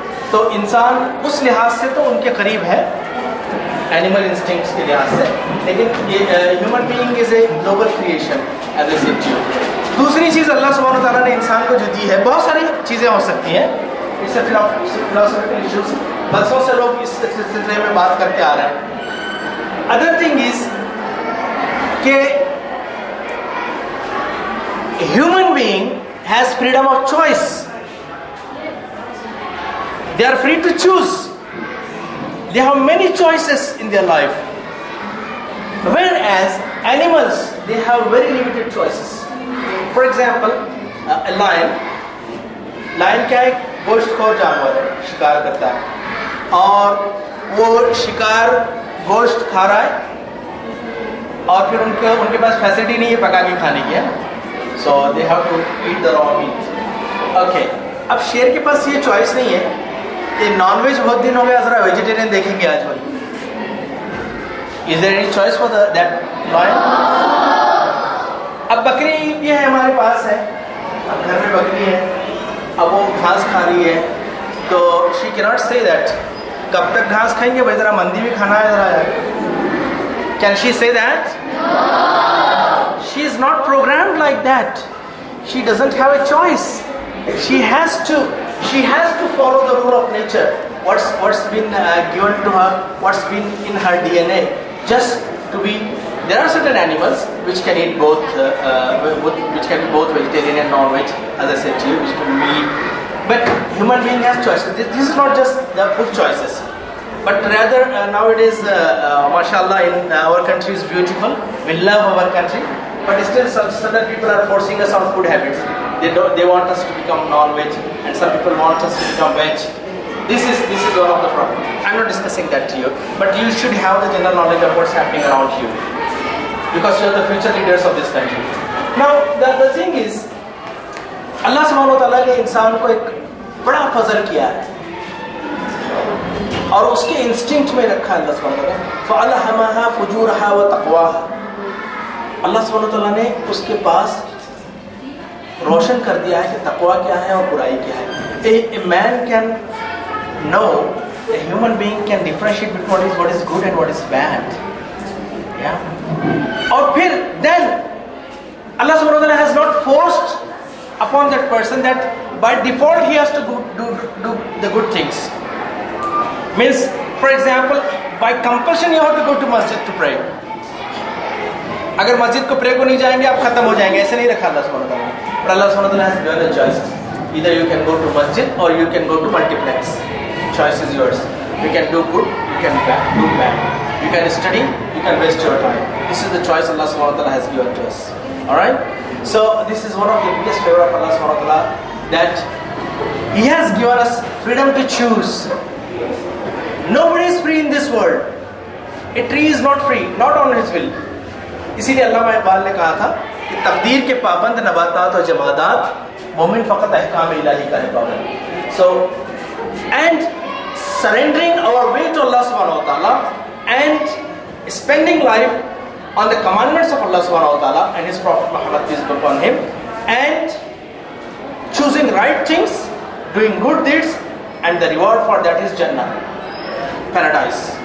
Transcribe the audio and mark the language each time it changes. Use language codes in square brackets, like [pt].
[ur] تو انسان اس لحاظ سے تو ان کے قریب ہے اینیمل انسٹنکٹس کے لحاظ سے, لیکن یہ [en] Human being is a global creation as a set. [ur] دوسری چیز اللہ سبحانہ تعالیٰ نے انسان کو جو دی ہے، بہت ساری چیزیں ہو سکتی ہیں، اس سے فلاسفیکل ایشوز برسوں سے لوگ اس سلسلے میں بات کرتے آ رہے ہیں. [en] Other thing is کہ human being has freedom of choice. They are free to choose. They have many choices in their life. Whereas animals, they have very limited choices. For example, a lion. [ur] Lion کیا ایک گوشت خور جانور ہے، شکار کرتا ہے اور وہ شکار گوشت کھا رہا ہے اور پھر ان کے پاس فیسلٹی نہیں ہے پکا کے کھانے کی ہے. [en] So they have to eat the raw meat. Okay. [ur] اب شیر کے پاس یہ چوائس نہیں ہے کہ نان ویج بہت دن ہو گیا، ذرا ویجیٹیرین دیکھیں گے آج بھائی. [en] Is there any choice for that lion? [ur] اب بکری یہ ہے ہمارے پاس ہے، اب گھر میں بکری ہے، اب وہ گھاس کھا رہی ہے تو [en] she cannot say that [ur] کب تک گھاس کھائیں گے بھائی، ذرا مندی بھی کھانا ہے ذرا. [en] Can she say that? She is not programmed like that. She doesn't have a choice. She has to follow the rule of nature. What's been given to her, what's been in her DNA. Just to be. There are certain animals which can eat both, which can be both vegetarian and non-veg, as I said to you, which can be meat. But human being has choices. This is not just the food choices. But rather nowadays, mashallah, in our country is beautiful. We love our country. But still certain people are forcing us on food habits. They want us to become non-veg, and some people want us to become veg. This is one of the problems. I'm not discussing that to you, but you should have the general knowledge of what's happening around you, because you are the future leaders of this country. Now the thing is, [ur] Allah subhanahu wa ta'ala نے انسان کو ایک بڑا فضل کیا ہے اور اس کے instinct میں رکھا ہے اللہ سبحانہ وتعالیٰ. [ar] فَأَلْهَمَهَا فُجُورَهَا وَتَقْوَاهَا. [ur] اللہ سبحانہ وتعالیٰ نے اس کے پاس روشن کر دیا ہے کہ تقویٰ کیا ہے اور برائی کیا ہے. [en] A man can know, a human being can differentiate between what is good and what is bad. Yeah. [ur] اور پھر [en] then Allah subhanahu wa ta'ala has not forced upon that person that by default he has to do the good things. Means, for example, by compulsion you have to go to masjid to pray. [ur] اگر مسجد کو پرے کو نہیں جائیں گے آپ ختم ہو جائیں گے، ایسے نہیں رکھا اللہ سبحانہ وتعالیٰ نے. [en] But Allah subhanahu wa ta'ala has given the choices. Either you can go to masjid or you can go to multiplex. Choice is yours. You can do good, you can do bad. You can study, you can waste your time. This is the choice Allah subhanahu wa ta'ala has given to us. Alright? So this is one of the biggest favor of Allah subhanahu wa ta'ala, that He has given us freedom to choose. Nobody is free in this world. A tree is not free, not on his will. [ur] اسی لیے علامہ اقبال نے کہا تھا کہ تقدیر کے پابند نباتات اور جمادات، مومن فقط احکام الہی کا ہے پابند. [en] So and surrendering our will to Allah subhanahu wa ta'ala and spending life on the commandments of Allah subhanahu wa ta'ala and His Prophet Muhammad peace be upon him, and choosing right things, doing good deeds, and the reward for that is Jannah, paradise.